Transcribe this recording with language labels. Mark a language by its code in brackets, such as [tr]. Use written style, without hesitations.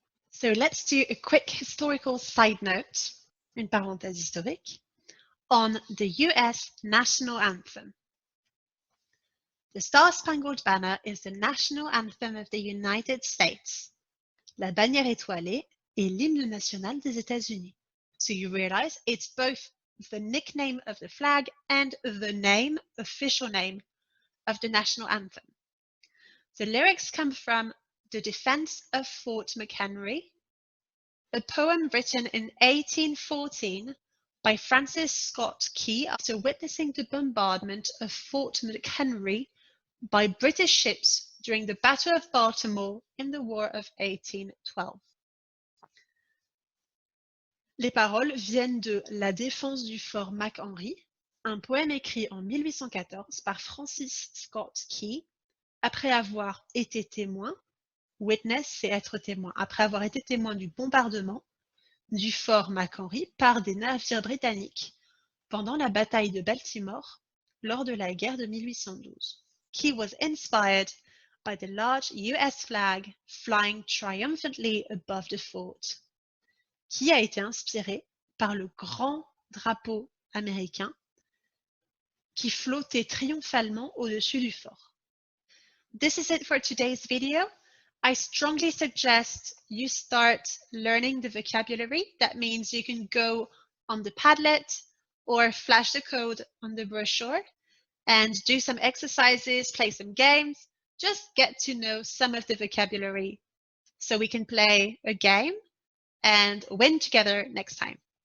[en] So let's do a quick historical side note, [fr] une parenthèse historique, [en] on the US national anthem. The Star-Spangled Banner is the national anthem of the United States. [fr] La bannière étoilée est l'hymne national des États-Unis. [en] So you realize it's both the nickname of the flag and the name, official name, of the national anthem. The lyrics come from The Defense of Fort McHenry, a poem written in 1814 by Francis Scott Key after witnessing the bombardment of Fort McHenry by British ships during the Battle of Baltimore in the War of 1812. [fr] Les paroles viennent de La défense du fort McHenry, un poème écrit en 1814 par Francis Scott Key après avoir été témoin, witness c'est être témoin, après avoir été témoin du bombardement du fort McHenry par des navires britanniques pendant la bataille de Baltimore lors de la guerre de 1812. [en] Key was inspired by the large US flag flying triumphantly above the fort. [fr] Key a été inspiré par le grand drapeau américain qui flottait triomphalement au-dessus du fort. [en] This is it for today's video. I strongly suggest you start learning the vocabulary. That means you can go on the Padlet or flash the code on the brochure and do some exercises, play some games, just get to know some of the vocabulary so we can play a game and win together next time.